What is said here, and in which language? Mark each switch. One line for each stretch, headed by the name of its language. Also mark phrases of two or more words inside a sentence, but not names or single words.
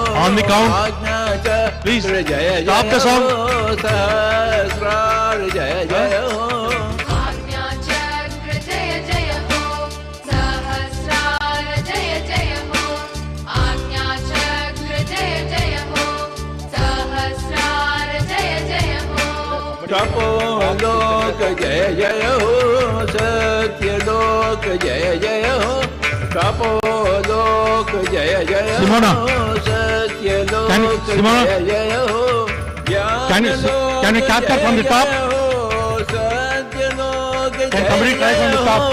English: On the count. Please stop the song.
Hindi: सहस्रार जय जय हो तपोलोक जय जय हो सत्यलोक जय जय हो तपोलोक जय जय हो सत्यलोक जय जय हो
English: Can you capture from the top? Can somebody try from the top?